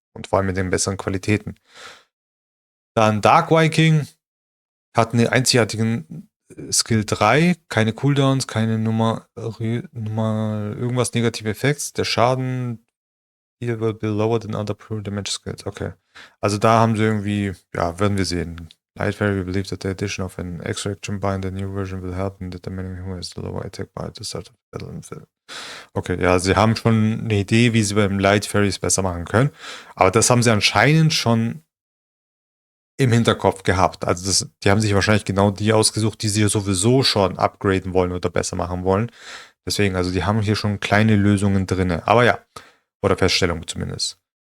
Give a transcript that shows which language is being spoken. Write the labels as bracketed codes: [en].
[de] Und vor allem mit den besseren Qualitäten. Dann Dark Viking hat einen einzigartigen Skill 3, keine Cooldowns, keine Nummer irgendwas negative Effekts. Der Schaden hier [en] will be lower than other pro damage skills. Okay. [de] Also da haben sie irgendwie, ja, werden wir sehen. [en] Light Fairy believes that the addition of an extraction by in the new version will help in determining who has the lower attack by the start of the battle. [de] Okay, ja, sie haben schon eine Idee, wie sie beim Light Fairies besser machen können. Aber das haben sie anscheinend schon im Hinterkopf gehabt. Also die haben sich wahrscheinlich genau die ausgesucht, die sie sowieso schon upgraden wollen oder besser machen wollen. Deswegen, also die haben hier schon kleine Lösungen drin. Aber ja, oder Feststellungen zumindest.